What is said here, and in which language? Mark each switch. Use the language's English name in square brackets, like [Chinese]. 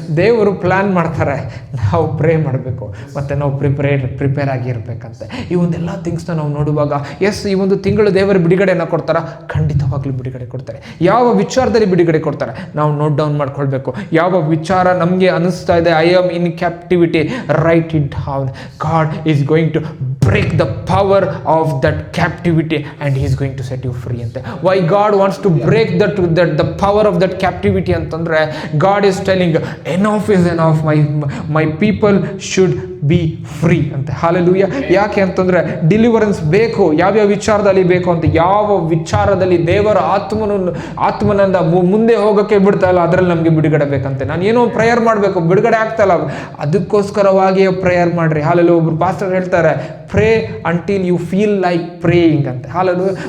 [Kannada] ದೇವರು ಪ್ಲಾನ್ ಮಾಡ್ತಾರೆ, ನಾವು ಪ್ರೇ ಮಾಡಬೇಕು, ಮತ್ತು ನಾವು ಪ್ರಿಪೇರ್ ಆಗಿರ್ಬೇಕಂತೆ. ಈ ಒಂದೆಲ್ಲ ಥಿಂಗ್ಸ್ನ ನಾವು ನೋಡುವಾಗ, ಎಸ್, ಈ ಒಂದು ತಿಂಗಳು ದೇವರು ಬಿಡುಗಡೆಯನ್ನು ಕೊಡ್ತಾರೆ, ಖಂಡಿತವಾಗ್ಲೂ ಬಿಡುಗಡೆ ಕೊಡ್ತಾರೆ. ಯಾವ ವಿಚಾರದಲ್ಲಿ ಬಿಡುಗಡೆ ಕೊಡ್ತಾರೆ ನಾವು ನೋಟ್ ಡೌನ್ ಮಾಡ್ಕೊಳ್ಬೇಕು. ಯಾವ ವಿಚಾರ ನಮಗೆ ಅನಿಸ್ತಾ ಇದೆ, [English] I am in captivity, right it down. God is going to break the power of that captivity and he is going to set you free ante. Why God wants to break the power of that captivity antandre, God is telling enough is enough, my people should be free ante. [Kannada] Hallelujah. ಯಾಕೆ ಅಂತಂದ್ರೆ deliverance ಬೇಕು. ಯಾವ್ಯಾವ ವಿಚಾರದಲ್ಲಿ ಬೇಕು ಅಂತ, ಯಾವ ವಿಚಾರದಲ್ಲಿ ದೇವರ ಆತ್ಮನಂದ ಮುಂದೆ ಹೋಗೋಕ್ಕೆ ಬಿಡ್ತಾ ಇಲ್ಲ, ಅದರಲ್ಲಿ ನಮಗೆ ಬಿಡುಗಡೆ ಬೇಕಂತೆ. ನಾನು ಏನೋ ಪ್ರೇಯರ್ ಮಾಡಬೇಕು, ಬಿಡುಗಡೆ ಆಗ್ತಾ ಇಲ್ಲ, ಅದಕ್ಕೋಸ್ಕರವಾಗಿಯೇ ಪ್ರೇಯರ್ ಮಾಡ್ರಿ. ಹಾಲೆಲೂಯ. ಒಬ್ರು ಪಾಸ್ಟರ್ ಹೇಳ್ತಾರೆ, [English] Pray until you feel like praying ಅಂತ. Hallelujah.